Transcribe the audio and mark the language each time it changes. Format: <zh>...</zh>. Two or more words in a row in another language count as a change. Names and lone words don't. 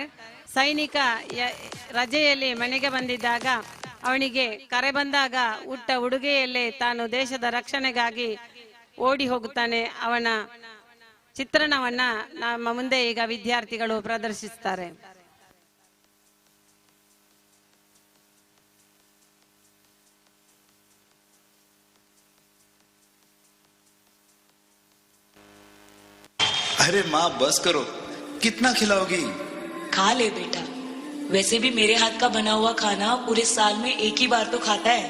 <kn>ಸೈನಿಕ ರಜೆಯಲ್ಲಿ ಮನೆಗೆ ಬಂದಿದ್ದಾಗ ಅವನಿಗೆ ಕರೆ ಬಂದಾಗ ಉಟ್ಟ ಉಡುಗೆಯಲ್ಲೇ ತಾನು ದೇಶದ ರಕ್ಷಣೆಗಾಗಿ ಓಡಿ ಹೋಗುತ್ತಾನೆ. ಅವನ ಚಿತ್ರಣವನ್ನ ನಮ್ಮ ಮುಂದೆ ಈಗ ವಿದ್ಯಾರ್ಥಿಗಳು ಪ್ರದರ್ಶಿಸುತ್ತಾರೆ.</kn> <hi>अरे माँ बस करो, कितना खिलाओगी? खा ले बेटा, वैसे भी मेरे हाथ का बना हुआ खाना पूरे साल में एक ही बार तो खाता है।</hi>